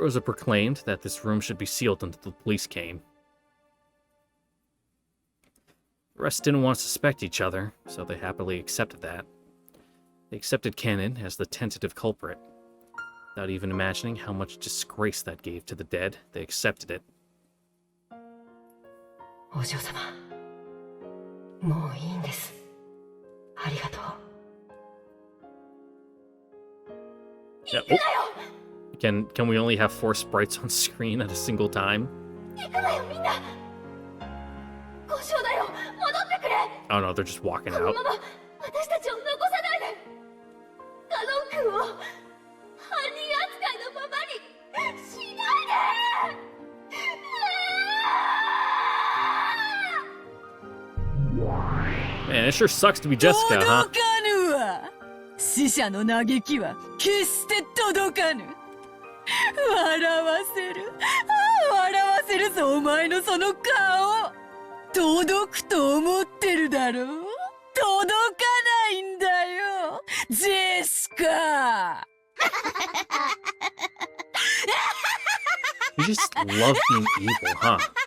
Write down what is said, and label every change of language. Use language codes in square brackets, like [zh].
[en] Rosa proclaimed that this room should be sealed until the police came. The rest didn't want to suspect each other, so they happily accepted that. They accepted Cannon as the tentative culprit. Without even imagining how much disgrace that gave to the dead, they accepted it. [ja] お嬢様、もういいんです。ありがとう。 [en] Yeah, oh. Can we only have 4 sprites on screen at a single time? [ja] 行くなよみんな。交渉だよ。戻ってくれ。 [en] Oh no, they're just walking [ja] この [en] out. [ja] まま私たちを残さないで。ガノン君を犯人扱いのままにしないで。 [en] Man, it sure sucks to be Jessica, huh? [ja] 届かぬわ。死者の嘆きは決して届かぬ。笑わせる。笑わせるぞ、お前のその顔。届くと思ってるだろう。届かないんだよ、ジェシカ。 [en] You just love being evil, huh?